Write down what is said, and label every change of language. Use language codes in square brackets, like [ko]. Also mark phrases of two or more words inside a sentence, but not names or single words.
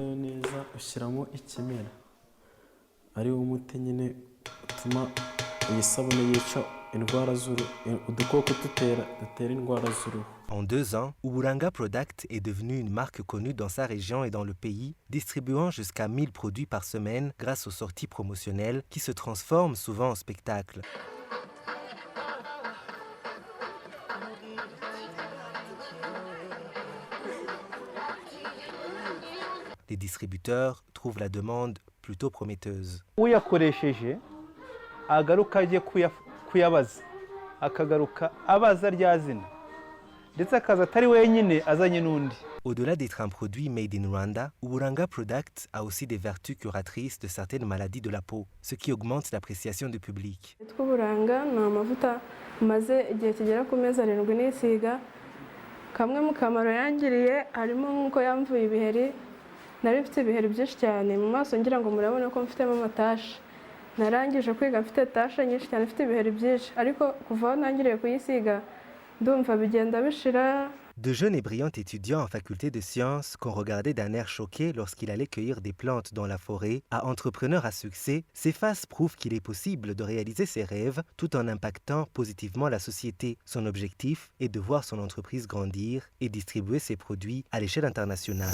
[fr] En 2 ans, Uburanga Product est devenu une marque connue dans sa région et dans le pays, distribuant jusqu'à 1000 produits par semaine grâce aux sorties promotionnelles qui se transforment souvent en spectacles. Les distributeurs trouvent la demande plutôt prometteuse. [rw] agaruka agiye kuyabaza akagaruka abaza rya zina ndetse akaza atari wenyine azanye n'undi. [fr] Au-delà d'être un produit [en] made in Rwanda, [fr] Uburanga Product a aussi des vertus curatrices de certaines maladies de la peau, ce qui augmente l'appréciation du public. [rw] Uburanga ni amavuta maze igihe kigera ku mezi 7 nisiga. Kamwe mu kamaro yangiriye harimo nk'uko yamvuye ibiheri. Nari mfite ibiheri byinshi cyane mu maso ngira ngo murabona ko mfitemo amatashi. Narangije kwiga mfite tasha nyinshi cyane, mfite ibiheri byinshi, ariko kuva aho nangiriye kuyisiga ndumva bigenda bishira. [fr] De jeunes et brillants étudiants en faculté de sciences qu'on regardait d'un air choqué lorsqu'il allait cueillir des plantes dans la forêt, à entrepreneur à succès, Cephas prouve qu'il est possible de réaliser ses rêves tout en impactant positivement la société. Son objectif est de voir son entreprise grandir et distribuer ses produits à l'échelle internationale.